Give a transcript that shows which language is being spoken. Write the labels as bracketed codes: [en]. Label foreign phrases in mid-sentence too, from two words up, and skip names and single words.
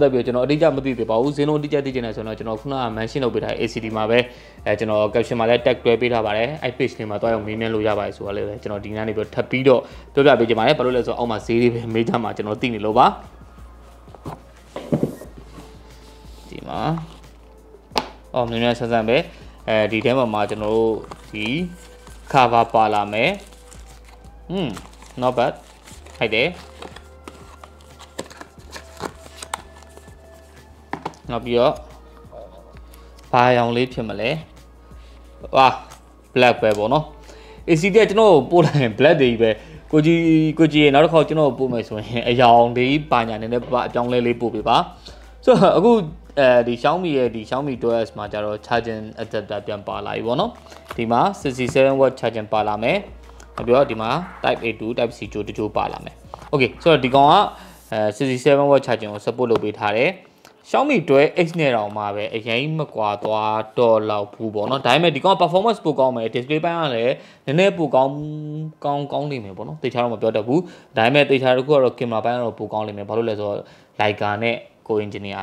[my] သက်ပြီးကျွန်တော်အတိအကျမသိသေးပါဘူးဈေးနှုန်းအတိအကျသိချင်တယ်ဆိုတော့ကျွန်တော်ခုနက mention လုပ်ပေးထားတဲ့ ACD မှာပဲကျွန်တော် caption မှာလည်း tag တွဲပေးထားပါတယ်အဲ့ page လေးမှာတွားရောက်မေးမြန်းလို့ရပါတယ်ဆိုတော့လည်းကျွန်တော်ဒီနေ့နေပြီးထပ်ပြီးတော့ပြောပြပေးချင်ပါတယ်ဘာလို့လဲဆိုတော့အောက်မှာဈေးလေးပဲမေးကြမှာကျွန်တော်သိနေလို့ပါဒီမှာမြင်မြင်ဆန်းဆန်းပဲဒီထဲမှာကျွန်တော်တို့ဒီ cover ပါလာမယ် [en] not bad [my] ဟိုက်တယ်နောက်ပြီးတော့ဘာရောင်လေးဖြစ်မလဲဝါ black ပဲပေါ့နော် ACD က ကျွန်တော်ပို့လိုက်ရင် black တွေပဲကိုကြီးနောက်တစ်ခါကျွန်တော်ပို့မယ်ဆိုရင်အရောင်လေးပါညာနေနဲ့အပြောင်းလဲလေးပို့ပေးပါဆိုတော့အခုဒီ Xiaomi ရဲ့ဒီ Xiaomi 12s မှာကျတော့ [en] charging adapter [my] ပြန်ပါလာပြီပေါ့နော်ဒီမှာ 67W charging ပါလာမယ်နောက်ပြီးတော့ဒီမှာ [en] type A to type C [my] တချို့ပါလာမယ် Okay ဆိုတော့ဒီကောင်က67W charging ကို support လုပ်ပေးထားတယ်Xiaomi 12X နဲ့တောင်မှပဲအရင်မကွာသွားတော့လောက်ဘူးပေါ့နော်ဒါပေမဲ့ဒီကောင် performance ပိုကောင်းမယ် display ပိုင်းကလည်းနည်းနည်းပိုကောင်းနေမယ်ပေါ့နော်တေချာတော့မပြောတတ်ဘူးဒါပေမဲ့တေချာတခုကတော့ camera ပိုင်းကတော့ပိုကောင်းနေမယ်ဘာလို့လဲဆိုတော့ Leica နဲ့ကို engineer